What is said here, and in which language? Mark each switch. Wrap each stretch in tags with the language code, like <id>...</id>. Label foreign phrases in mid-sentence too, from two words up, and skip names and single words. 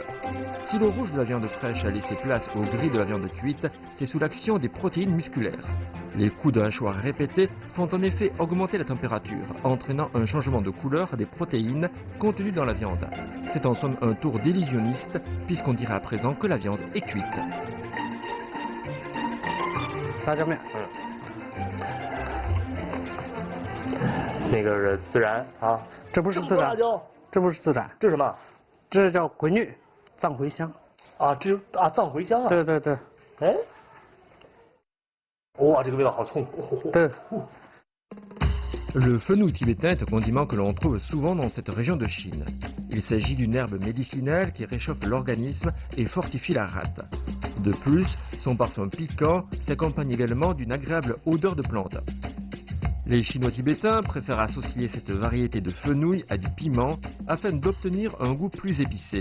<fr>Si le rouge de la viande fraîche a laissé place au gris de la viande cuite, c'est sous l'action des protéines musculaires. Les coups de hachoir répétés font en effet augmenter la température, entraînant un changement de couleur des protéines contenues dans la viande. C'est en somme un tour d'illusionniste, puisqu'on dirait à présent que la viande est cuite.</fr> <zh>辣椒面。那个是孜然啊，这不是孜然，辣椒，这不是孜然，这是什么？这叫茴苣，藏茴香。啊，这藏茴香啊。对对对。哎。哇，这个味道好冲。对。</zh> <fr>Le fenouil tibétain est un condiment que l'on trouve souvent dans cette région de Chine. Il s'agit d'une herbe médicinale qui réchauffe l'organisme et fortifie la rate. De plus, son parfum piquant s'accompagne également d'une agréable odeur de plante. Les Chinois tibétains préfèrent associer cette variété de fenouil à du piment afin d'obtenir un goût plus épicé.</fr>